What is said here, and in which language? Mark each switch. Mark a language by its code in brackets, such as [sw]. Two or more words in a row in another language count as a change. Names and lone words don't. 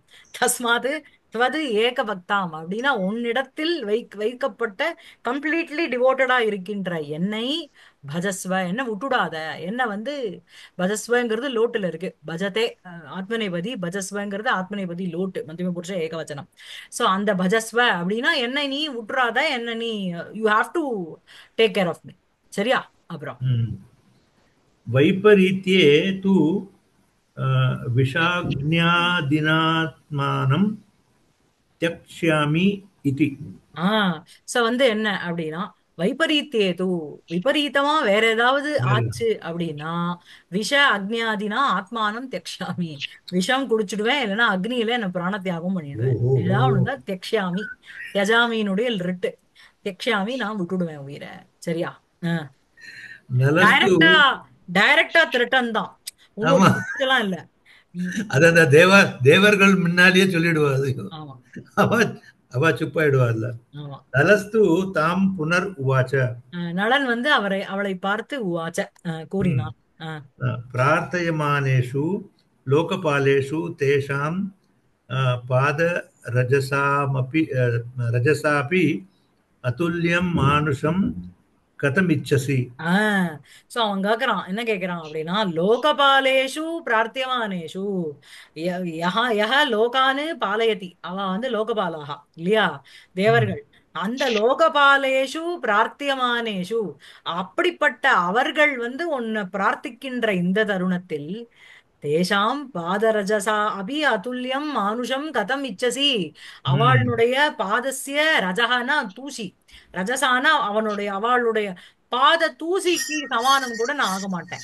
[sa] तस्मात् त्वत् एक भक्ताम् [ta] அப்படின்னா உன்னிடத்தில் வைக்கப்பட்ட கம்ப்ளீட்லி டிவோட்டடா இருக்கின்ற என்னை பஜஸ்வ, என்ன விட்டுடாத, என்ன வந்து பஜஸ்வங்கிறது லோட்டுல இருக்கு. பஜதே ஆத்மநேபதி, பஜஸ்வங்கிறது ஆத்மநேபதி லோட்டு, மத்தியம புருஷ ஏகவச்சனம். சோ அந்த பஜஸ்வ அப்படின்னா என்னை நீ விட்டுறாத, என்ன நீ [en] you have to take care of me. [ta] சரியா? அப்புறம் [sa] वैपरीत्ये तु विषाज्ञादिनात्मानं त्यक्ष्यामि इति. [ta] சோ வந்து என்ன அப்படின்னா, வைபரீத்தியேது, விபரீதமா வேற ஏதாவது ஆச்சு அப்படின்னா, [sa] विष अग्न्यादिना आत्मानं त्यक्ष्यामि, [ta] விஷம் குடிச்சிடுவேன், இல்லைன்னா அக்னியில என்ன பிராண தியாகம் பண்ணிடுவேன். ஓஹோ. ஏதாவது ஒண்ணுதான் தியக்ஷாமி, யஜாமியினுடைய ரிட்டு, தியக்ஷாமி நான் விட்டுடுவேன் உயிரை. சரியா? நலஸ்து. டைரக்டா டைரக்டா திருட்டன் தான், ஆமா, உங்களுக்கு எல்லாம் இல்ல. அது அந்த தேவர்கள் முன்னாலேயே சொல்லிடுவாரு. ஆமா அவ அவ சுப்பாயிடுவாள்ல. ஆமா. [sa] नलस्तु तां पुनर् उवाच. [ta] நளன் வந்து அவளை பார்த்து உவாச்ச கூறினான். [sa] प्रार्थयमानेषु लोकपालेषु तेषां पादरजसामपि रजसापि अतुल्यं मानुषं कथमिच्छसि. [ta] சோ அவன் கேக்குறான், என்ன கேக்குறான் அப்படின்னா, [sa] लोकपालेषु प्रार्थयमानेषु यः लोकान् पालयति, [ta] அவ வந்து லோகபாலாகா இல்லையா, தேவர்கள். அந்த [sa] लोकपालेषु प्रार्थयमानेषु, [ta] அப்படிப்பட்ட அவர்கள் வந்து உன்னை பிரார்த்திக்கின்ற இந்த தருணத்தில், [sa] तेषां पादरजसा अपि अतुल्यं मानुषं कथम् इच्छसि, [ta] அவளுடைய பாதஸ்ய ரஜகனா தூசி, ரஜசானா அவளுடைய பாத தூசிக்கு சமானம் கூட நான் ஆக மாட்டேன்.